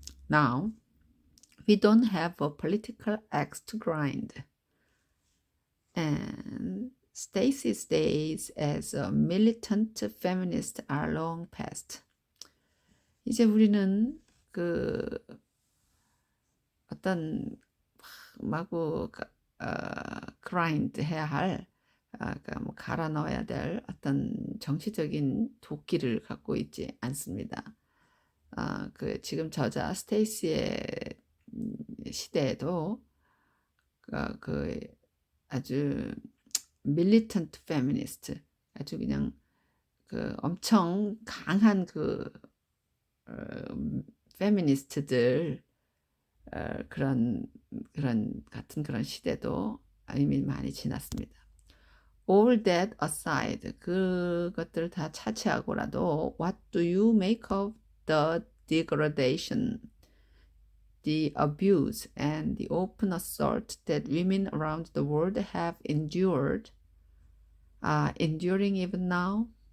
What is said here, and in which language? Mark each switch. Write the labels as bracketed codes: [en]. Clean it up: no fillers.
[en] Now, we don't have a political axe to grind. And Stacy's days as a militant feminist are long past. [ko] 이제 우리는 그 어떤 마구 grind 해야 할 그러니까 뭐 갈아 넣어야 될 어떤 정치적인 도끼를 갖고 있지 않습니다. 그 지금 저자 스테이시의 시대에도 그 아주 밀리턴트 페미니스트, 아주 그냥 그 엄청 강한 그 페미니스트들 그런 같은 그런 시대도 이미 많이 지났습니다. [en] All that aside, [ko] 그것들을 다 차치하고라도 [en] What do you make of the degradation, the abuse, and the open assault that women around the world have endured, enduring even now?